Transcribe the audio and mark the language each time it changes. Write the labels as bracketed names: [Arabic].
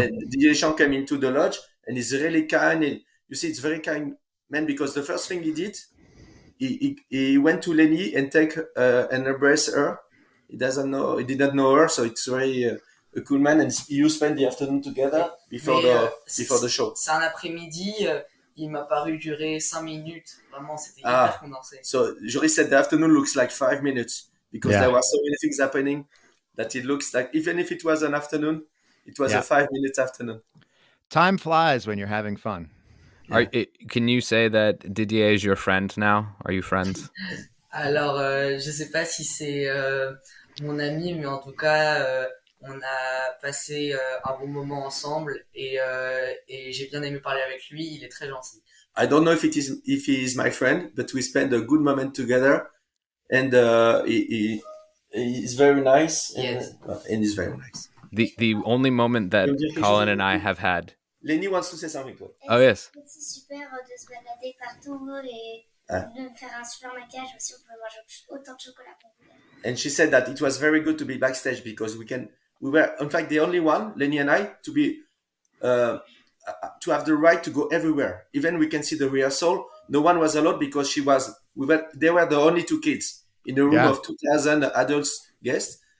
[English] And Didier Deschamps came into the lodge, and he's really kind. And you see, it's very kind man, because the first thing he did, he went to Lennie and take and embrace her. He didn't know her, so it's very a cool man. And you spend the afternoon together before the show. [French] C'est un après-midi. Il m'a paru durer 5 minutes. Vraiment, c'était hyper condensé. [English] So Joris said the afternoon looks like 5 minutes because there were so many things happening that it looks like, even if it was an afternoon, it was a 5 minutes afternoon. Time flies when you're having fun. Can you say that Didier is your friend now? Are you friends? [French] Alors, je sais pas si c'est mon ami, mais en tout cas, on a passé un bon moment ensemble et j'ai bien aimé parler avec lui. Il est très gentil. [English] I don't know if he is my friend, but we spent a good moment together, and he is very nice. Yes. And he's very nice. The only moment that Colin and I have had. Lennie wants to say something. Oh yes. [French] C'est super de se balader partout et de faire un super maquillage aussi. On pouvait manger autant de chocolat qu'on voulait. [English] And she said that it was very good to be backstage because we were in fact the only one, Lennie and I, to be to have the right to go everywhere. Even we can see the rehearsal. No one was allowed because they were the only two kids in a room of 2,000 adults guests.